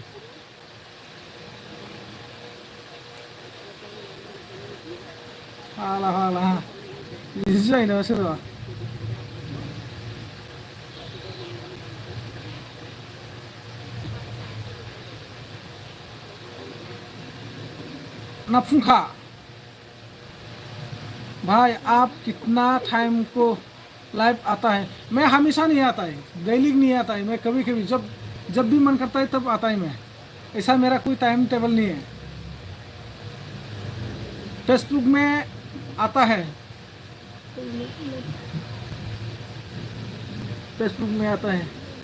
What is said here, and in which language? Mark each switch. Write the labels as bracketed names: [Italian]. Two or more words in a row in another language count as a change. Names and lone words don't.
[Bodo] हाला हाला बिदि जायो नामा सोरबा? ना फुंखा? [Hindi] भाई आप कितना टाइम को लाइव आता है? मैं हमेशा नहीं आता है, डेली नहीं आता है, मैं कभी कभी जब भी मन करता है तब आता है मैं। ऐसा मेरा कोई टाइम टेबल नहीं है। फेसबुक में आता है, फेसबुक में आता है।